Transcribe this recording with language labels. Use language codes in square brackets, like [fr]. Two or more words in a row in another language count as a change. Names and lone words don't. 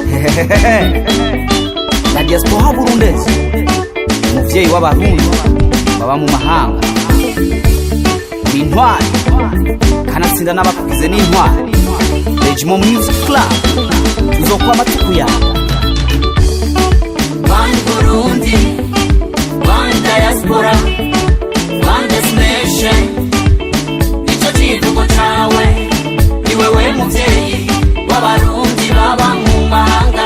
[rn] La diaspora burundese, umuvyeyi w'abarundi baba mu mahanga, intwari kanatsinda n'abakugize n'intwari. Regiment Music Club tuzokwama tukuyaga. [en] One Burundi, one diaspora, one destination. [rn] Nico kivugo cawe, ni wewe muvyeyi w'abarundi baba mu mahanga.